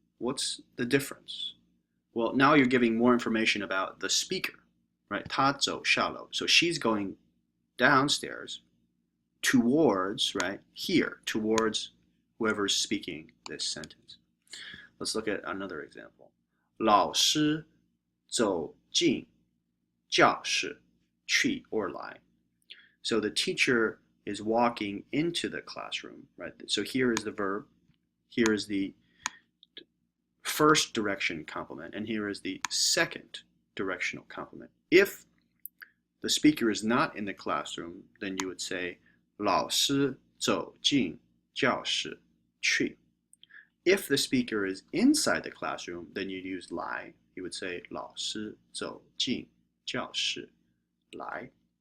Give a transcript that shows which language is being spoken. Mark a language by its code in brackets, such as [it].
[en] What's the difference? Well, now you're giving more information about the speaker, right? [zh] 她走下楼. [en] So she's going downstairs towards, right, here, towards whoever's speaking this sentence. Let's look at another example. [zh] 老师走进教室去 or 来. [en] So the teacher is walking into the classroom, right? So here is the verb, here is the first direction complement, and here is the second directional complement. If the speaker is not in the classroom, then you would say [zh] 老师走进教室去. [en] If the speaker is inside the classroom, then you'd use 来. You would say [zh] 老师走进教室来.